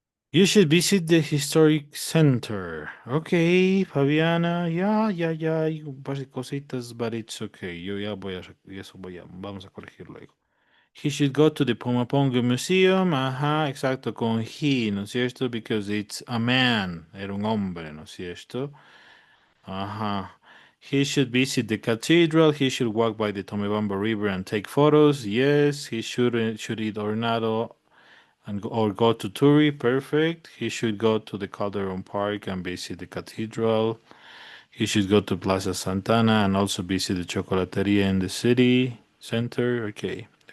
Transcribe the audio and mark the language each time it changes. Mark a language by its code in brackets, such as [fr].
[en] You should visit the historic center. [es] Okay, Fabiana. Ya, hay un par de cositas, [en] but it's okay. [es] Yo ya voy a, vamos a corregir luego. [en] He should go to the Pumapongo Museum. [es] Ajá, exacto, con he, ¿no es cierto? [en] Because it's a man. [es] Era un hombre, ¿no es cierto? Ajá. [en] He should visit the cathedral. He should walk by the Tomebamba River and take photos. Yes, he should eat ornado and or go to Turi. Perfect. He should go to the Calderon Park and visit the cathedral. He should go to Plaza Santana and also visit the chocolateria in the city center. Okay.